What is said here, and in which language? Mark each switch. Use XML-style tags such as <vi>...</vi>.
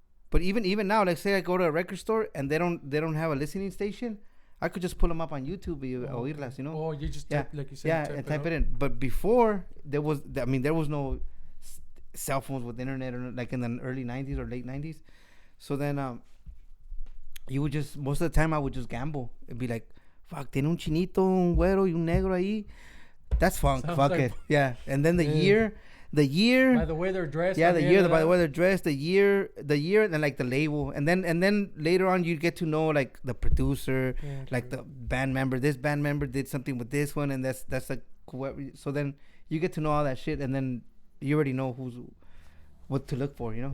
<en>But even now, like say I go to a record store and they don't have a listening station, I could just pull them up on YouTube</en> <es>y oírlas,</es> <en>you know. Oh, you just Yeah. type, like you said. Yeah, and type it in. But before there was no cell phones with internet, or like in the early 90s or late 90s. So then you would just, most of the time I would just gamble. It'd be like, fuck,</en> <es>tiene un chinito, un güero y un negro ahí.</es> <en>That's funk. Sounds Fuck like it. Yeah. And then the year. By the way they're dressed. Yeah, the year, by the way they're dressed, the year, and then like the label, and then later on you get to know like the producer, like the band member. This band member did something with this one, and that's like whoever. So then you get to know all that shit, and then you already know what to look for, you know.</en>